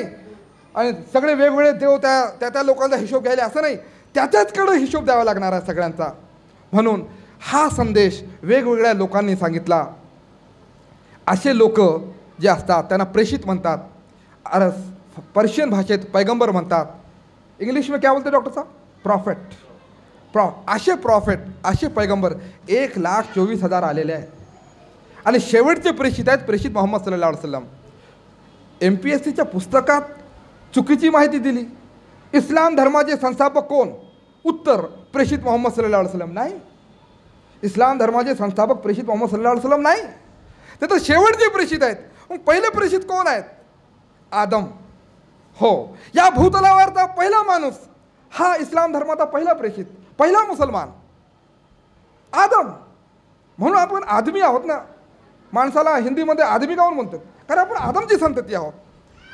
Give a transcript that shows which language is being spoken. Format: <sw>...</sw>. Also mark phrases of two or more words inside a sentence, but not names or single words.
<mr>आणि सगळे वेगवेगळे देव त्या लोकांचा हिशोब घ्यायला असं नाही, त्याच्याचकडे हिशोब द्यावा लागणार आहे सगळ्यांचा. म्हणून हा संदेश वेगवेगळ्या लोकांनी सांगितला. असे लोक जे असतात त्यांना प्रेषित म्हणतात. पर्शियन भाषेत पैगंबर म्हणतात.</mr> <hi>इंग्लिश में क्या बोलते डॉक्टर साहब?</hi> <mr>प्रॉफेट. असे प्रॉफेट, असे पैगंबर 1,24,000 आलेले आहेत. आणि शेवटचे प्रेषित आहेत प्रेषित मोहम्मद</mr> <ar>صلى الله عليه وسلم.</ar> <mr>MPSCच्या पुस्तकात चुकीची माहिती दिली. इस्लाम धर्माचे संस्थापक कोण? उत्तर प्रेषित मोहम्मद</mr> <ar>صلى الله عليه وسلم.</ar> <mr>नाही, इस्लाम धर्माचे संस्थापक प्रेषित मोहम्मद</mr> <ar>صلى الله عليه وسلم</ar> <mr>नाही, ते तर शेवटचे प्रेषित आहेत. मग पहिले प्रेषित कोण आहेत? आदम. हो, या भूतलावरचा पहिला माणूस, हा इस्लाम धर्माचा पहिला प्रेषित, पहिला मुसलमान आदम. म्हणून आपण आदमी आहोत ना. माणसाला हिंदीमध्ये आदमी काहून म्हणतात? कारण आपण आदमची संतती आहोत.</mr>